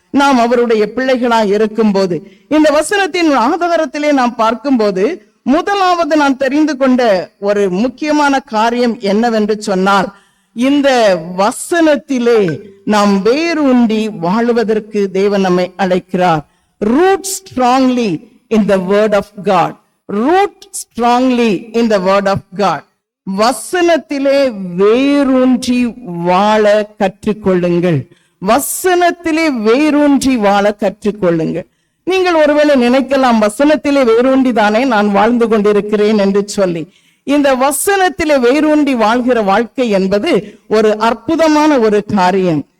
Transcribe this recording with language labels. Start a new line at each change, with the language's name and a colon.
Tamil: நாம் அவருடைய பிள்ளைகளாய் இருக்கும் போது, இந்த வசனத்தின் ஆதாரத்திலே நாம் பார்க்கும்போது, முதலாவது நான் தெரிந்து கொண்ட ஒரு முக்கியமான காரியம் என்னவென்று சொன்னால், இந்த வசனத்திலே நாம் வேரூன்றி வாழுவதற்கு தேவன் நம்மை அழைக்கிறார்.
English: root strongly in the word of God. root strongly in the word of God.
Tamil: வசனத்திலே வேரூன்றி வாழ கற்றுக்கொள்ளுங்கள். வசனத்திலே வேரூன்றி வாழ கற்றுக்கொள்ளுங்கள். நீங்கள் ஒருவேளை நினைக்கலாம், வசனத்திலே வேரூன்றி தானே நான் வாழ்ந்து கொண்டிருக்கிறேன் என்று சொல்லி. இந்த வசனத்திலே வேரூன்றி வாழ்கிற வாழ்க்கை என்பது ஒரு அற்புதமான ஒரு காரியம்.